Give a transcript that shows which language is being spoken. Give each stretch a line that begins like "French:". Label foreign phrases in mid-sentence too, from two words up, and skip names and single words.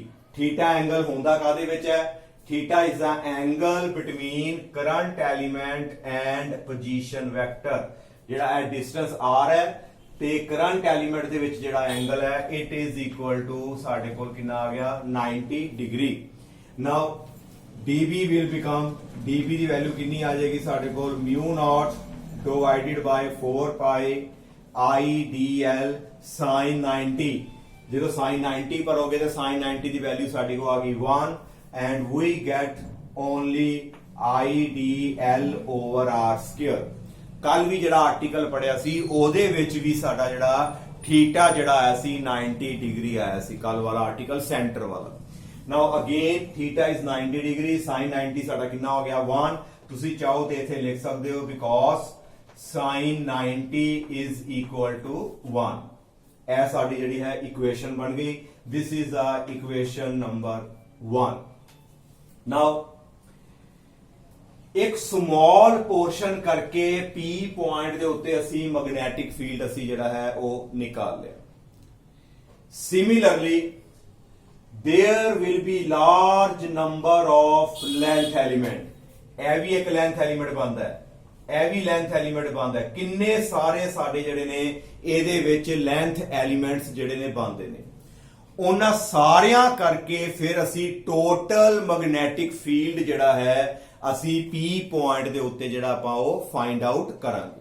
English: theta angle
Punjabi: ਹੁੰਦਾ ਕਾਦੇ ਵਿੱਚ ਹੈ,
English: theta is the angle between current element and position vector,
Punjabi: ਜਿਹੜਾ ਇਹ ਡਿਸਟੈਂਸ r ਹੈ ਤੇ
English: current element
Punjabi: ਦੇ ਵਿੱਚ ਜਿਹੜਾ ਐਂਗਲ ਹੈ
English: it is equal to
Punjabi: ਸਾਡੇ ਕੋਲ ਕਿੰਨਾ ਆ ਗਿਆ 90 ਡਿਗਰੀ।
English: ਨਾਓ dB will become, dB
Punjabi: ਦੀ ਵੈਲਿਊ ਕਿੰਨੀ ਆ ਜਾਏਗੀ ਸਾਡੇ ਕੋਲ
English: mu naught divided by 4 pi I dl sin 90,
Punjabi: ਜਦੋਂ sin 90 ਭਰੋਗੇ ਤਾਂ sin 90 ਦੀ ਵੈਲਿਊ ਸਾਡੇ ਕੋਲ ਆ ਗਈ
English: 1 and we get only I dl over r square।
Punjabi: ਕੱਲ ਵੀ ਜਿਹੜਾ ਆਰਟੀਕਲ ਪੜਿਆ ਸੀ ਉਹਦੇ ਵਿੱਚ ਵੀ ਸਾਡਾ ਜਿਹੜਾ ਥੀਟਾ ਜਿਹੜਾ ਆਇਆ ਸੀ 90 ਡਿਗਰੀ ਆਇਆ ਸੀ, ਕੱਲ ਵਾਲਾ ਆਰਟੀਕਲ ਸੈਂਟਰ ਵਾਲਾ।
English: Now again theta is 90 degree, sin 90
Punjabi: ਸਾਡਾ ਕਿੰਨਾ ਹੋ ਗਿਆ 1, ਤੁਸੀਂ ਚਾਹੋ ਤੇ ਇੱਥੇ ਲਿਖ ਸਕਦੇ ਹੋ
English: because sin 90 is equal to 1।
Punjabi: ਇਹ ਸਾਡੀ ਜਿਹੜੀ ਹੈ ਇਕੁਏਸ਼ਨ ਬਣ ਗਈ,
English: this is the equation number 1।
Punjabi: Now ਇੱਕ
English: small portion
Punjabi: ਕਰਕੇ P ਪੁਆਇੰਟ ਦੇ ਉੱਤੇ ਅਸੀਂ
English: magnetic field
Punjabi: ਅਸੀਂ ਜਿਹੜਾ ਹੈ ਉਹ ਨਿਕਾਲ ਲਿਆ।
English: Similarly there will be large number of length element,
Punjabi: ਇਹ ਵੀ ਇੱਕ
English: length element
Punjabi: ਬਣਦਾ ਹੈ, ਇਹ ਵੀ
English: length element
Punjabi: ਬਣਦਾ ਹੈ, ਕਿੰਨੇ ਸਾਰੇ ਸਾਡੇ ਜਿਹੜੇ ਨੇ ਇਹਦੇ ਵਿੱਚ
English: length elements
Punjabi: ਜਿਹੜੇ ਨੇ ਬਣਦੇ ਨੇ, ਉਹਨਾਂ ਸਾਰਿਆਂ ਕਰਕੇ ਫਿਰ ਅਸੀਂ
English: total magnetic field
Punjabi: ਜਿਹੜਾ ਹੈ ਅਸੀਂ P ਪੁਆਇੰਟ ਦੇ ਉੱਤੇ ਜਿਹੜਾ ਆਪਾਂ ਉਹ
English: find out
Punjabi: ਕਰਾਂਗੇ।